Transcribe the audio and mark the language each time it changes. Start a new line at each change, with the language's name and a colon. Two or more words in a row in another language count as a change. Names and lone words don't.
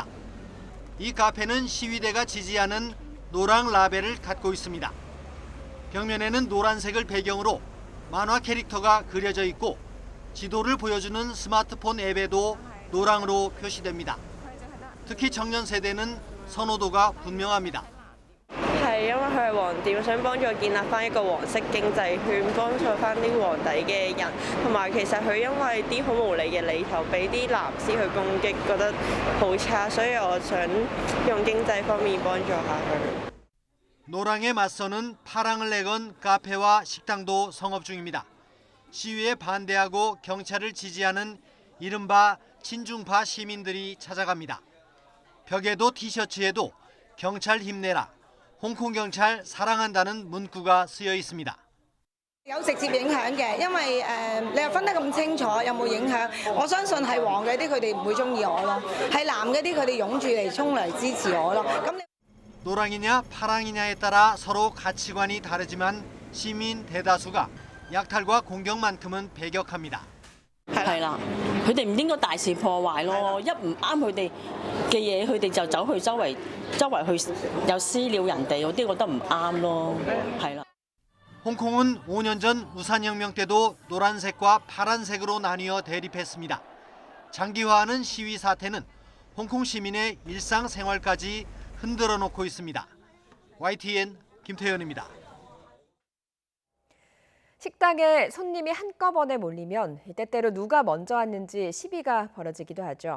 Korean: 이 카페는 시위대가 지지하는 노랑 라벨을 갖고 있습니다. 벽면에는 노란색을 배경으로 만화 캐릭터가 그려져 있고 지도를 보여주는 스마트폰 앱에도 노랑으로 표시됩니다. 특히 청년 세대는 선호도가 분명합니다.
Cantonese: 係因為佢係黃店，想幫助建立翻一個黃色經濟圈，幫助翻啲黃底嘅人，同埋其實佢因為啲好無理嘅理由俾啲藍絲去攻擊，覺得好差，所以我想用經濟方面幫助下佢。
Korean: 노랑에 맞서는 파랑을 내건 카페와 식당도 성업 중입니다. 시위에 반대하고 경찰을 지지하는 이른바 친중파 시민들이 찾아갑니다. 벽에도 티셔츠에도 경찰 힘내라, 홍콩 경찰 사랑한다는 문구가 쓰여 있습니다.
Cantonese: 有直接影響嘅，因為你又分得咁清楚，有冇影響？我相信係黃嘅啲佢哋唔會中意我咯，係藍嘅啲佢哋湧住嚟衝嚟支持我咯。咁你
Korean: 노랑이냐 파랑이냐에 따라 서로 가치관이 다르지만 시민 대다수가 약탈과 공격만큼은 배격합니다.
Cantonese: 係啦，佢哋唔應該大肆破壞咯，一唔啱佢哋嘅嘢，佢哋就走去周圍去又私了人哋，嗰啲覺得唔啱咯，係啦。
Korean: 홍콩은 5년 전 우산혁명 때도 노란색과 파란색으로 나뉘어 대립했습니다. 장기화하는 시위 사태는 홍콩 시민의 일상생활까지 흔들어 놓고 있습니다. YTN 김태현입니다. 식당에 손님이 한꺼번에 몰리면 때때로 누가 먼저 왔는지 시비가 벌어지기도 하죠.